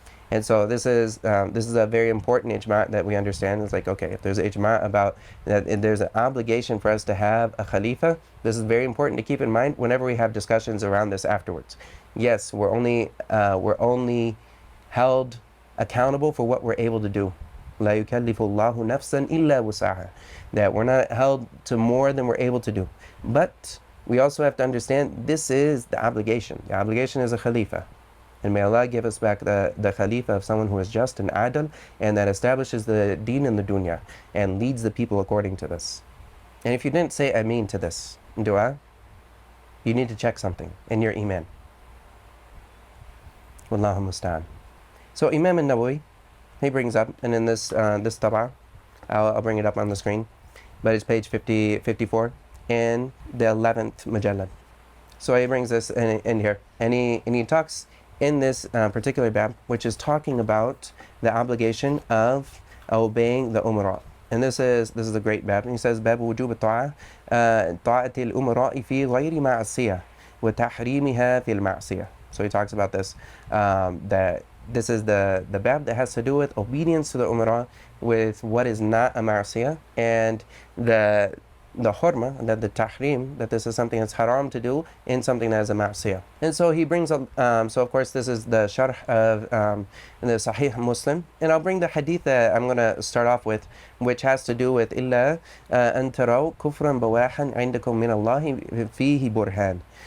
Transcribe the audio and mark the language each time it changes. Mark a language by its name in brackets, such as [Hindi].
[English] And so this is a very important ijma that we understand. It's like, okay, if there's ijma about that, there's an obligation for us to have a khalifa, this is very important to keep in mind whenever we have discussions around this afterwards. Yes, we're only held accountable for what we're able to do. [Arabic] لا يكلف الله نفسا إلا وسعها. [English] That we're not held to more than we're able to do. But we also have to understand this is the obligation. The obligation is a khalifa. And may Allah give us back the khalifa of someone who is just and adil, and that establishes the deen in the dunya and leads the people according to this. And if you didn't say ameen to this dua, you need to check something in your iman. Wallahu musta'an. So Imam Nawawi, he brings up, and in this tab'a, I'll bring it up on the screen, but it's page 54 in the 11th majallad. So he brings this in here, and he talks in this particular bab, which is talking about the obligation of obeying the umara. And this is a great bab. And he says, [Arabic] باب وجوب طاعة الأمراء في غير معصية وتحريمها في المعصية. [English] So he talks about this, that this is the bab that has to do with obedience to the umara with what is not a ma'asiyah, and the hurma, that the tahrim, that this is something that's haram to do in something that is a ma'asiyah. And so he brings up, so of course this is the sharh of the Sahih Muslim, and I'll bring the hadith that I'm going to start off with, which has to do with [Arabic] إِلَّا أَن تَرَوْا كُفْرًا بَوَاحًا عِنْدَكُم مِّنَ اللَّهِ فِيهِ بُرْهَانٌ.